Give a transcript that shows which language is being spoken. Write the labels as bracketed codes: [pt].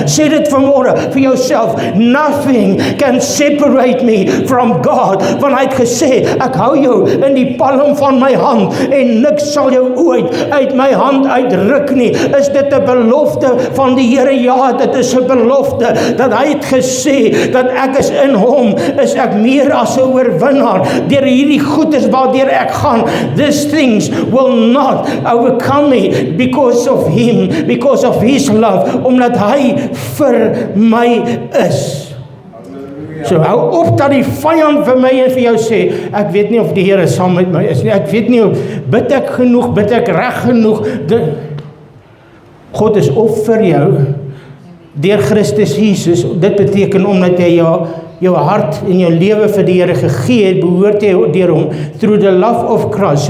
[af] Sê dit vanmôre vir jouself, [en] nothing can separate me from God, [af] want hy het gesê, ek hou jou in die palm van my hand, en niks sal jou ooit uit my hand uitruk nie. Is dit 'n belofte van die Here? Ja, dit is 'n belofte, dat hy het gesê, dat ek is in hom, is ek meer as 'n oorwinnaar, deur hierdie goedes waardeur ek gaan. [en] These things will not overcome me, because of him, because of his love, [af] omdat hy vir my is. So hou op dat die vyand vir my en vir jou sê, ek weet nie of die Here saam met my is nie, ek weet nie, bid ek genoeg, bid ek reg genoeg. God is op vir jou, deur Christus Jesus. Dit beteken omdat jy jou hart en jou lewe vir die Here gegee het, behoort jy deur hom, [en] through the love of Christ.